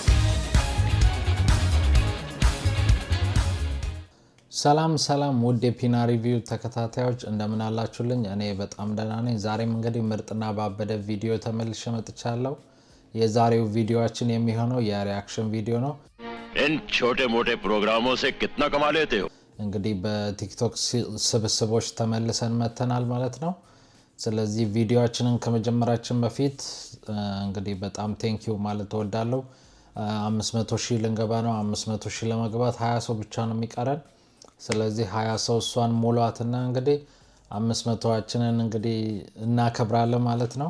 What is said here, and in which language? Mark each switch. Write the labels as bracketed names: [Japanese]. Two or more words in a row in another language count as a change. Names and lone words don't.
[Amharic] ሰላም ውድ የፒና ሪቪው ተከታታዮች እንደምን አላችሁልኝ? እኔ በጣም ደህና ነኝ። ዛሬም እንግዲህ ምርጥና ባበደ ቪዲዮ ተመልሼ መጥቻለሁ። የዛሬው ቪዲዮአችን የሚሆነው የሪአክሽን ቪዲዮ ነው። [Hindi] इन छोटे-मोटे प्रोग्रामों से कितना कमा लेते हो? [Amharic] እንግዲህ በቲክቶክ ስብስቦች ተመልሰን መተናል ማለት ነው። ስለዚህ ቪዲዮአችንን ከመጀመራችን በፊት እንግዲህ በጣም ቴንኪው ማለት እወዳለሁ። 500,000 ልንገባ ነው። 500,000 ለመግባት 20 ሰው ብቻ ነው የሚቀረን። ስለዚህ 20 ሰው እሷን ሞሏትና እንግዲህ 500ችንን እንግዲህ እናከብራለን ማለት ነው።